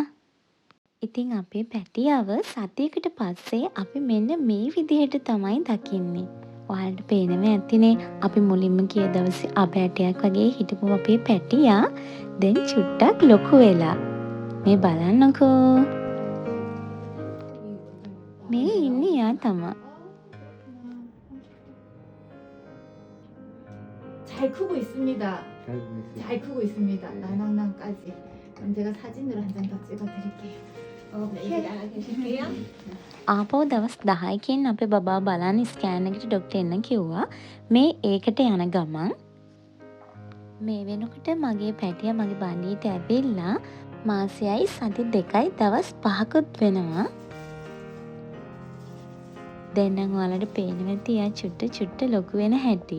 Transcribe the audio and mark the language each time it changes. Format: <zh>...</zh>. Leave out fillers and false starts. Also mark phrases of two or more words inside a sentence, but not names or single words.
<si>ඉතින් අපේ පැටියව සතියකට පස්සේ අපි මෙන්න මේ විදිහට තමයි දකින්නේ. ඔයාලට පේනව ඇතිනේ අපි මුලින්ම ගිය දවසේ අබෑටයක් වගේ හිටපු අපේ පැටියා දැන් චුට්ටක් ලොකු වෙලා. මේ බලන්නකෝ. මේ ඉන්නේ යා තමයි.</si> <ko>잘 크고 있습니다. 잘 크고 있습니다. 나낭낭까지. 그럼 제가 사진으로 한 장 더 찍어드릴게요. 계실게요.</ko> <si>ආපහු දවස් 10කින් අපේ බබා බලන්න ස්කෑන් එකට ඩොක්ටර් එන්න කිව්වා. මේ ඒකට යන ගමන් මේ වෙනකොට මගේ පැටියා මගේ බණ්ඩියට ඇවිල්ලා මාසයයි සති 2යි දවස් 5කුත් වෙනවා. දැන් නම් ඔයාලට පේනවා ඇති එයා චුට්ට ලොකු වෙන හැටි.</si>